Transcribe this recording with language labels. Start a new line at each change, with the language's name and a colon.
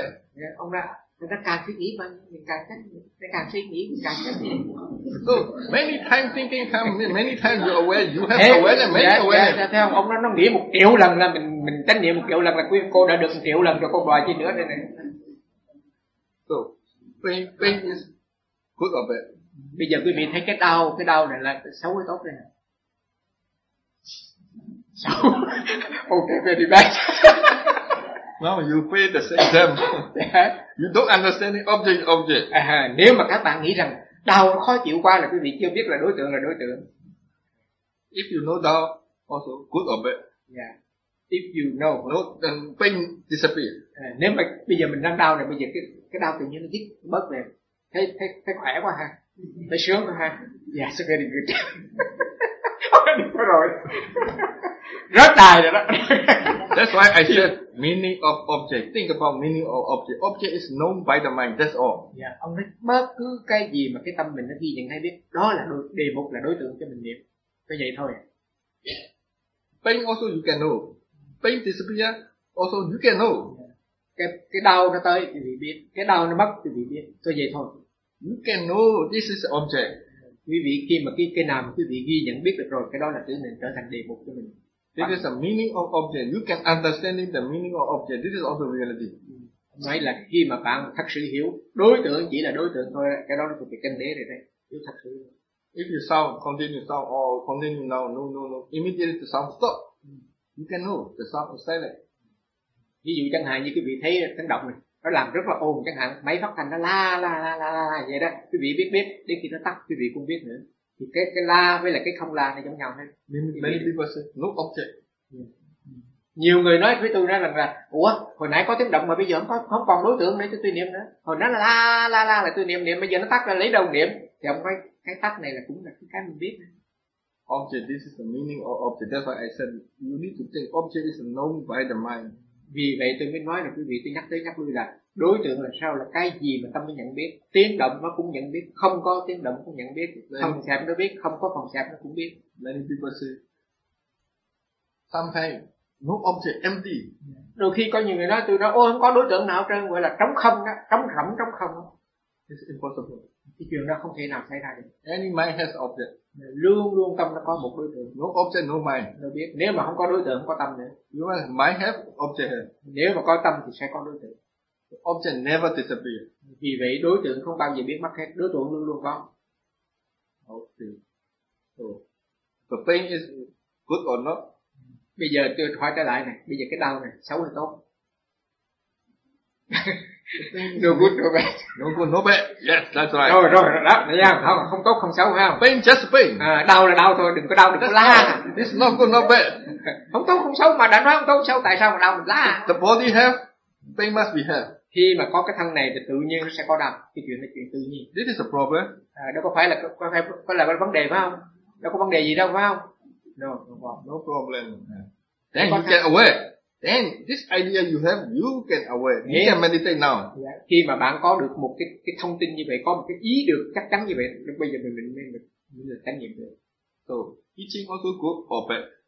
Vietnamese: Yeah, ông nói, người ta càng suy nghĩ mà mình càng suy nghĩ mình càng chán.
English: So many times thinking comes, many times you're aware, you have hey, awareness, many yeah, awareness.
Vietnamese: Yeah, theo ông nó nghĩ 1 triệu lần là mình chánh niệm 1 triệu lần là quý cô đã được 1 triệu lần rồi, cô đòi chi nữa đây này.
English: So pain is good or bad?
Vietnamese: Bây giờ quý vị thấy cái đau này là xấu hay tốt đây? Xấu.
English: Okay, very bad. No, you pay the exam. You don't understand the object.
Vietnamese: Nếu mà các bạn nghĩ rằng đau khó chịu quá là quý vị chưa biết là đối tượng
English: If you know
Vietnamese: đau,
English: also good or bad. Yeah. If you know, no, then pain disappear.
Vietnamese: Nếu mà bây giờ mình đang đau này, bây giờ cái đau tự nhiên nó dứt bớt về, thấy khỏe quá ha, thấy sướng quá ha.
English: Yeah, it's very good.
Vietnamese: Rất đài rồi đó.
English: That's why I said meaning of object. Think about meaning of object. Object is known by the mind. That's all. Yeah.
Vietnamese: Ông nói bất cứ cái gì mà cái tâm mình nó ghi nhận hay biết, đó là đề mục, là đối tượng cho mình niệm. Có vậy thôi.
English: Pain also you can know. Pain disappear also you can know.
Vietnamese: Cái đau nó tới thì biết. Cái đau nó mất thì biết. Có vậy thôi.
English: You can know this is object.
Vietnamese: Quý vị khi mà cái nào mà quý vị ghi nhận biết được rồi, cái đó là tự mình trở thành đề mục cho mình.
English: This is the meaning of object. You can understand the meaning of object. This is also reality.
Vietnamese: Nói là khi mà bạn thật sự hiểu đối tượng chỉ là đối tượng thôi, cái đó là thuộc về căn đế rồi đấy. Hiểu thật sự.
English: If you sound, continue sound, or continue now, no. Immediately the sound stop. You can know the sound is silent.
Vietnamese: Ví dụ chẳng hạn như quý vị thấy tiếng động này, nó làm rất là ồn chẳng hạn, máy phát thanh nó la vậy đó, quý vị biết, đến khi nó tắt quý vị cũng biết nữa. Thì cái la với là cái không la nó giống nhau hết.
English: Many people say no object.
Vietnamese: Nhiều người nói với tôi ra rằng là ủa, hồi nãy có tiếng động mà bây giờ không còn đối tượng để cho tôi niệm nữa. Hồi nãy là la là tôi niệm, bây giờ nó tắt là lấy đâu niệm. Thì ông nói cái tắt này là cũng là cái mình biết.
English: Object, this is the meaning of object. That's why I said you need to think object is known by the mind.
Vietnamese: Vì vậy tôi mới nói là quý vị, tôi nhắc tới nhắc lui là đối tượng là sao, là cái gì mà tâm nó nhận biết. Tiếng động nó cũng nhận biết, không có tiếng động cũng nhận biết, phòng sạp nó biết, không có phòng sạp nó cũng biết.
English: Many people say sometimes no object, empty.
Vietnamese: Đôi khi có nhiều người nói, tôi nói ôi không có đối tượng nào trơn, gọi là trống không đó, trống rỗng, trống không.
English: It's impossible.
Vietnamese: Cái chuyện đó không thể nào xảy ra được.
English: Any mind has object.
Vietnamese: Luôn luôn tâm nó có một đối tượng.
English: No object, no mind.
Vietnamese: Nó biết. Nếu mà không có đối tượng, không có tâm nữa.
English: You must mind have object.
Vietnamese: Nếu mà có tâm thì sẽ có đối tượng. The object never disappear. Vì vậy đối tượng không bao giờ biết mất hết. Đối tượng luôn luôn có.
English: Okay. So, the pain is good or not?
Vietnamese: Bây giờ tôi hỏi trở lại này. Bây giờ cái đau này xấu hay tốt?
English: No good, no bad. No good, no bad. Yes, that's right.
Vietnamese: Rồi, đó, nha. Không tốt, không xấu, phải không?
English: Pain, just pain.
Vietnamese: Đau là đau thôi, đừng có đau, đừng có la.
English: It's not good, not bad.
Vietnamese: Không tốt, không xấu, mà đã nói không tốt, xấu, tại sao mà đau, mình la.
English: The body have, pain must be have.
Vietnamese: Khi mà có cái thân này thì tự nhiên nó sẽ có đau. Cái chuyện là chuyện tự nhiên.
English: This is a problem.
Vietnamese: Đó có phải là vấn đề, phải không? Đó có vấn đề gì đâu, phải không?
English: No problem. Then you get away. Then this idea you have, you can aware. You can meditate now. Yeah.
Vietnamese: Khi mà bạn có được một cái thông tin như vậy, có một cái ý được chắc chắn như vậy, lúc bây giờ mình được trải nghiệm được.
English: So teaching also good or bad?